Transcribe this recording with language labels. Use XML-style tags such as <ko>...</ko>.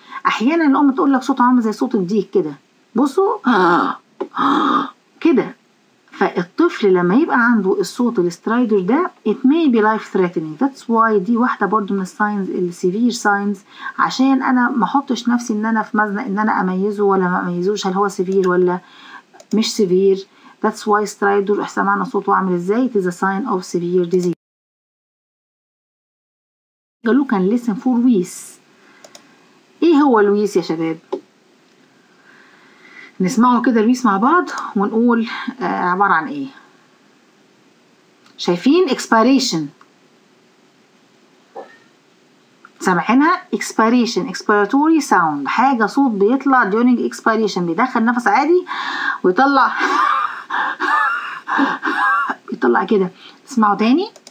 <ar>احيانا الام تقول لك صوت عامل زي صوت الديك كده بصوا كده. فالطفل لما يبقى عنده الصوت السترايدر ده</ar> <en>it may be life threatening. that's why</en> <ar>دي واحدة برضو من الساينز السيفير ساينز عشان انا ما احطش نفسي ان انا في مزنق ان انا اميزه ولا ما اميزوش هل هو سيفير ولا مش سيفير.</ar> <en>that's why</en> <ar>سترايدر سمعنا صوته عامل ازاي</ar> <en>it is a sign of severe disease.</en> <ar>قالوا كان listen for ويس. ايه هو الويس يا شباب؟ نسمعه كده الويس مع بعض ونقول عبارة عن ايه. شايفين expiration سامعينها expiration expiratory sound حاجة صوت بيطلع during expiration بيدخل نفس عادي ويطلع يطلع كده. تسمعوا تاني.</ar>